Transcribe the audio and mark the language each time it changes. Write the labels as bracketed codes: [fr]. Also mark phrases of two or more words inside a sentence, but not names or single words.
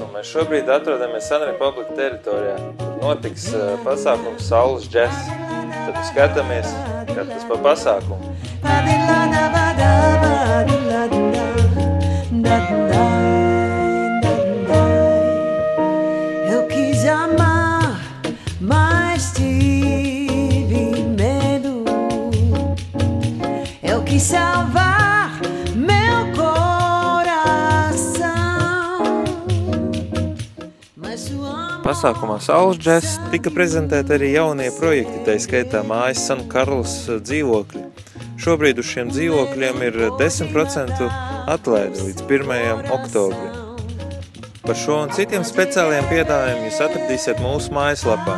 [lv] šobrīd atrodamies Sun Republic teritorijā. Tur notiks pasākums Saules džess. Tad skatāmies, kā tas pa pasākumu. [pt] Eu quis amar, mas tive medo. Eu quis salvar meu coração. Mas sua [lv] Pasākumā Saules džess tika prezentēti arī jaunie projekti, tā skaitā mājas San Karls dzīvokļi. Šobrīd uz šiem dzīvokļiem ir 10% atlaide līdz 1. oktobrim. Par šo un citiem speciāliem piedāvājumiem jūs atradīsiet mūsu mājaslapā.